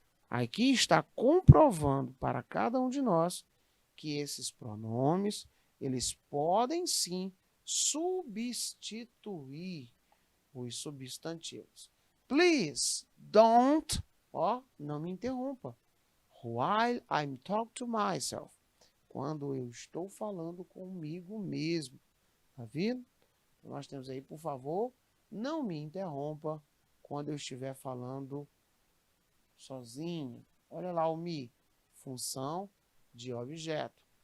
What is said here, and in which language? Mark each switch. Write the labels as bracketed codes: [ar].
[pt] Aqui está comprovando para cada um de nós que esses pronomes, eles podem sim substituir os substantivos. [en] Please don't, [pt] não me interrompa. [en] While I'm talking to myself. [pt] Quando eu estou falando comigo mesmo. Tá vendo? Então, nós temos aí, por favor, não me interrompa quando eu estiver falando sozinho. Olha lá o me, função de objeto.